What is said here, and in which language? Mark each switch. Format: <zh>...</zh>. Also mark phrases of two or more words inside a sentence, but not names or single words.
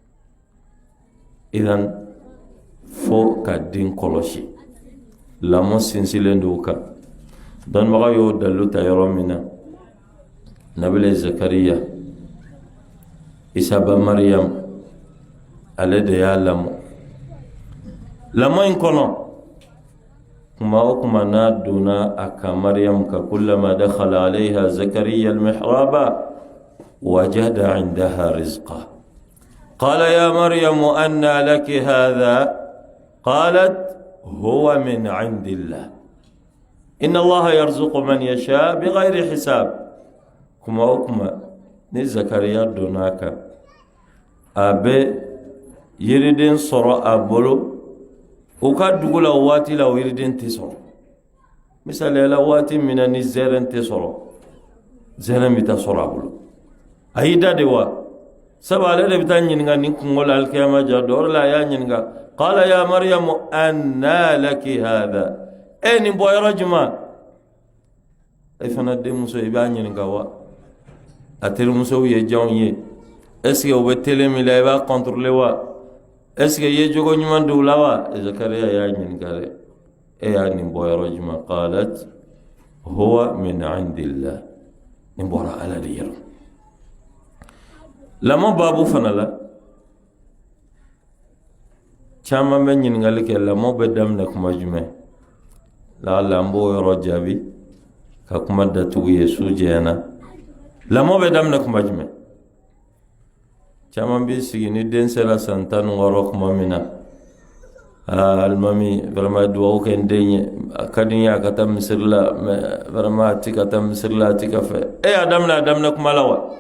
<bm>idan fo ka den kɔlɔsi lamɔ sinsinnen don o kan dɔnnibaga y'o dalilu ta yɔrɔ min na nabila zakariya isaba mariyam ale de y'a lamɔ in kɔnɔ kuma o kuma n'a donna a kan mariyam ka</bm> <ar>كلما دخل عليها زكريا المحراب وجد عندها رزقا قال يا مريم أنى لك هذا قالت هو من عند الله إن الله يرزق من يشاء بغير حساب</ar> <bm>kuma o kuma ni zakariya donna a kan a bɛ yiriden sɔrɔ a bolo o ka dugu la o waati la o yiriden tɛ sɔrɔ misaliya la waati min na ni zɛrɛn tɛ sɔrɔ zɛrɛn bɛ taa sɔrɔ a bolo a y'i da de wa sabu ale de bɛ taa ɲininka ni kungo la alikiyama ja dɔ o de la a y'a ɲininka</bm> <ar>قال يا مريم أنى لك هذا</ar> <bm>e nin bɔ yɔrɔ jumɛn e fana denmuso i b'a ɲininka wa a terimusow ye jɔnw ye</bm> <fr>est-ce que</fr> <bm>o bɛ télé min la i b'a contrôler wa</bm> <fr>est-ce que</fr> <bm>ye jogo ɲuman d'u la wa zakariya y'a ɲininka dɛ e y'a nin bɔ yɔrɔ jumɛn</bm> <ar>قالت هو من عند الله</ar> <bm>nin bɔra ala de yɔrɔ lamɔ baabu fana la caman bɛ ɲininkali kɛ lamɔ bɛ daminɛ kuma jumɛn la'alla an b'o yɔrɔ jaabi ka kuma datugu ye su jɛna lamɔ bɛ daminɛ kuma jumɛn caman b'i sigi ni den sera san 16 kuma min na alimami vraiment duwawu kɛ n den ye a ka di n ye a ka taa misiri la</bm> <fr>mais vraiment</fr> <bm>a ti ka taa misiri la a ti ka fɛ a daminɛ kuma la wa</bm>